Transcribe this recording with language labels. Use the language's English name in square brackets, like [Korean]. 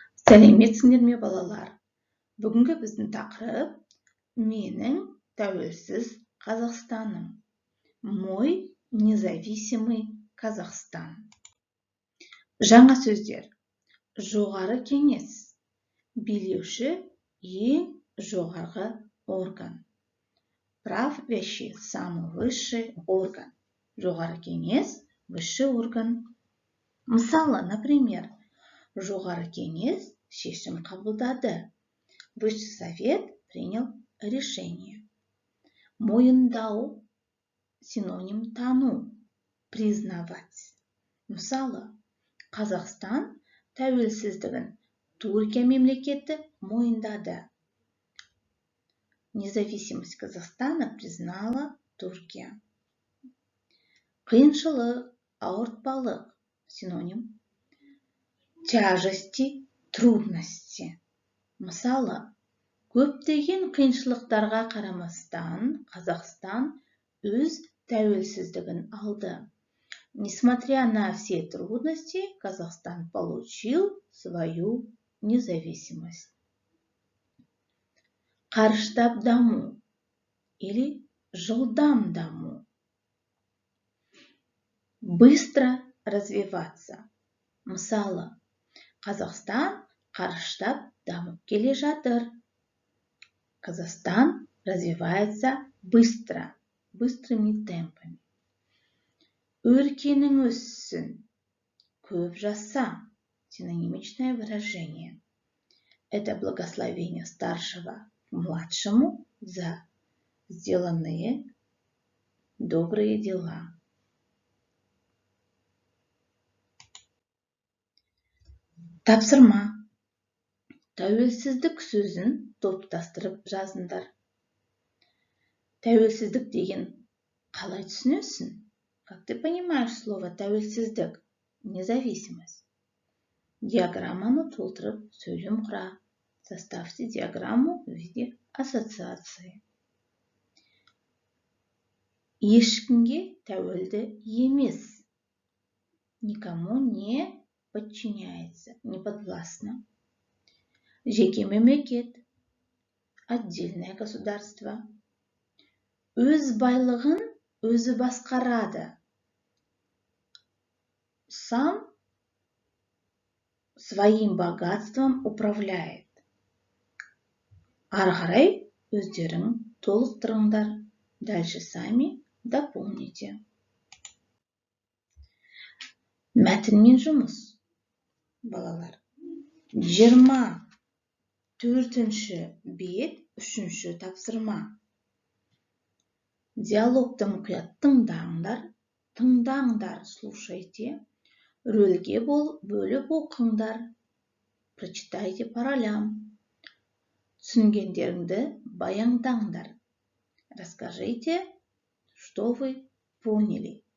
[Kazakh] Сәлеметсіңдер ме, балалар? Бүгінгі біздің тақырып менің тәуелсіз Қазақстаным. [Russian] Мой независимый Казахстан. [Kazakh] Жаңа сөздер. Жоғары кеңес. Билеуші ең жоғарғы орган. [Russian] Правящий, самый высший орган. [Kazakh] Жоғары кеңес, [Russian] высший орган. [Kazakh] Мысалы, [Russian] например, [Kazakh] жоғары кеңес шешім қабылдады. [Russian] Высший совет принял решение. [Kazakh] Мойындау синоним тану, [Russian] признавать. [Kazakh] Мысалы, Қазақстан тәуелсіздігін Түркия мемлекеті мойындады. [Russian] Независимость Казахстана признала Туркия. [Kazakh] Қиыншылық, ауыртпалық, синоним [Russian] тяжести, трудности. [Kazakh] Мысалы, көптеген қиыншылықтарға қарамастан Қазақстан өз тәуелсіздігін алды. [Russian] Несмотря на все трудности, Казахстан получил свою независимость. [Kazakh] Қарыштап даму [Russian] или [Kazakh] жылдам даму. [Russian] Быстро развиваться. [Kazakh] Мысалы, Қазақстан қарыштап дамып келе жатыр. [Russian] Казахстан развивается быстро, быстрыми темпами. [Kazakh] Өркенің өссін, көп жаса, [Russian] синонимичное выражение. Это благословение старшего к младшему за сделанные добрые дела. [Kazakh] Тапсырма. Тәуелсіздік сөзін топтастырып жазыңдар. Тәуелсіздік деген қалай түсінесің? [Russian] Как ты понимаешь слово тәуелсіздік? Независимость. [Kazakh] Диаграмманы толтырып сөйлем құра. [Russian] Составьте диаграмму в виде ассоциации. [Kazakh] Ешкімге тәуелді емес. [Russian] Никому не подчиняется, не подвластно. [Kazakh] Жеке мемлекет, [Russian] отдельное государство. [Kazakh] Өз байлығын өзі басқарады. [Russian] Сам своим богатством управляет. [Kazakh] Ары қарай өздерің толықтырыңдар. [Russian] Дальше сами дополните. [Kazakh] Мәтінмен жұмыс. Балалар. 24-ші бет, 3-ші тапсырма. Диалогты мұқият тыңдаңдар, [Russian] слушайте. [Kazakh] Рөлге бөліп оқыңдар. [Russian] Прочитайте по ролям. [Kazakh] Түсінгендеріңді баяндаңдар. [Russian] Расскажите, что вы поняли.